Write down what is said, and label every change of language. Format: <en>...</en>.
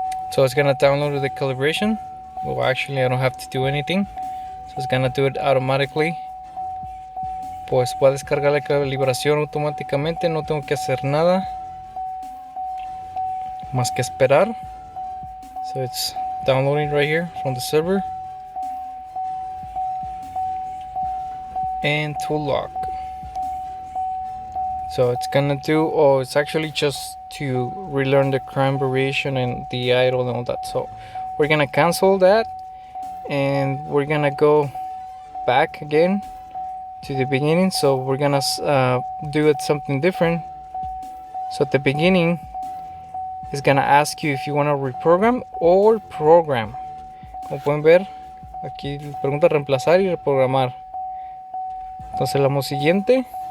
<en>So it's gonna download the calibration. Well, actually I don't have to do anything. So it's gonna do it automatically.</en> <es>Pues va a descargar la calibración automáticamente. No tengo que hacer nada más que esperar.</es> <en>So it's downloading right here from the server. And tool lock. So it's gonna do, it's actually just to relearn the crime variation and the idle and all that. So we're gonna cancel that and we're gonna go back again to the beginning. So we're gonna do it something different. So at the beginning it's gonna ask you if you want to reprogram or program.</en> <es>Como pueden ver aquí pregunta reemplazar y reprogramar. Entonces le damos siguiente.</es>